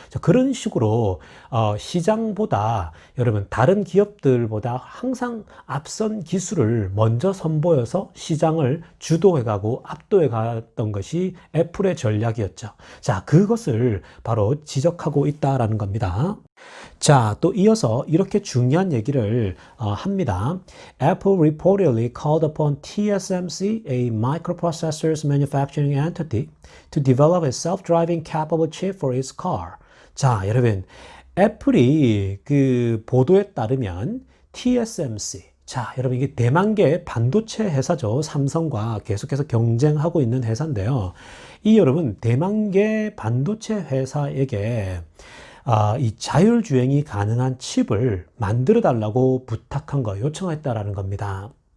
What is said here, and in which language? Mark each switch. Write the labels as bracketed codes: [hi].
[ko] 그런 식으로 시장보다 여러분 다른 기업들보다 항상 앞선 기술을 먼저 선보여서 시장을 주도해가고 압도해갔던 것이 애플의 전략이었죠. 자, 그것을 바로 지적하고 있다라는 겁니다. 자, 또 이어서 이렇게 중요한 얘기를 합니다. [en] Apple reportedly called upon TSMC, a microprocessors manufacturing entity, to develop a self-driving capable chip for its car. [ko] 자, 여러분, 애플이 그 보도에 따르면 TSMC, 자, 여러분 이게 대만계 반도체 회사죠. 삼성과 계속해서 경쟁하고 있는 회사인데요. 이 여러분 대만계 반도체 회사에게 이 자율주행이 가능한 칩을 만들어 달라고 부탁한 거, 요청했다라는 겁니다.